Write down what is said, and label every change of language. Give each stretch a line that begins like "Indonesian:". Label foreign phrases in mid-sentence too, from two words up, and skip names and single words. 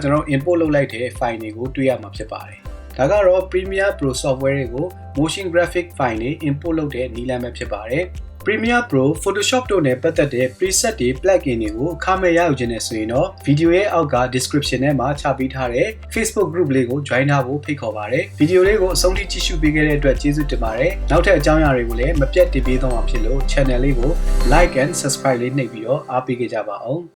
Burmese: ကျွန်တော် import လုပ်လိုက်တဲ့ file တွေကိုတွေ့ရမှာဖြစ်ပါတယ်ဒါကတော့ Premiere Pro software တွေကို
English: motion graphic file
Burmese: တွေ import လုပ်တဲ့နည်းလမ်းပဲဖြစ်ပါတယ် Premiere Pro Photoshop တို့နဲ့ပတ်သက်တဲ့ preset တွေ plugin တွေကိုအခမဲ့ရယူခြင်းနဲ့ဆိုရင်တော့ video ရဲ့အောက်က description ထဲမှာချပေးထားတဲ့ Facebook group လေးကို join ထားဖို့ဖိတ်ခေါ်ပါတယ်။ video လေးကိုအဆုံးထိကြည့်ရှုပေးခဲ့တဲ့အတွက်ကျေးဇူးတင်ပါတယ်။နောက်ထပ်အကြောင်းအရာတွေကိုလည်းမပြတ်တင်ပေးသွားမှာဖြစ်လို့ channel လေးကို
English: like and subscribe
Burmese: လေးနှိပ်ပြီးတော့အားပေးကြပါအောင်။